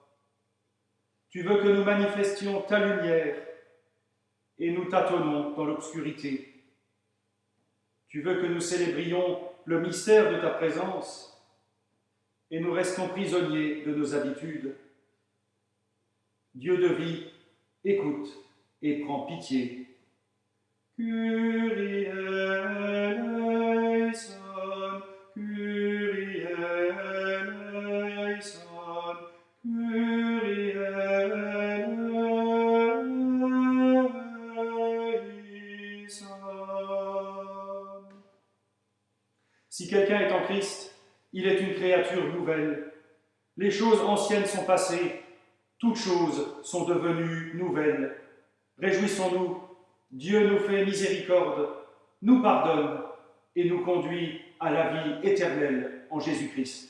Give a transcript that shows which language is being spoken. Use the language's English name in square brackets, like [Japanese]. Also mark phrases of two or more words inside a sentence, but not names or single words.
[French] Tu veux que nous manifestions ta lumière et nous tâtonnons dans l'obscurité. Tu veux que nous célébrions le mystère de ta présence et nous restons prisonniers de nos habitudes. Dieu de vie, écoute et prends pitié. [Greek] Kyrie eleison, Kyrie eleison, Kyrie eleison. [French] Si quelqu'un est en Christ, il est une créature nouvelle. Les choses anciennes sont passées, toutes choses sont devenues nouvelles. Réjouissons-nous, Dieu nous fait miséricorde, nous pardonne et nous conduit à la vie éternelle en Jésus-Christ.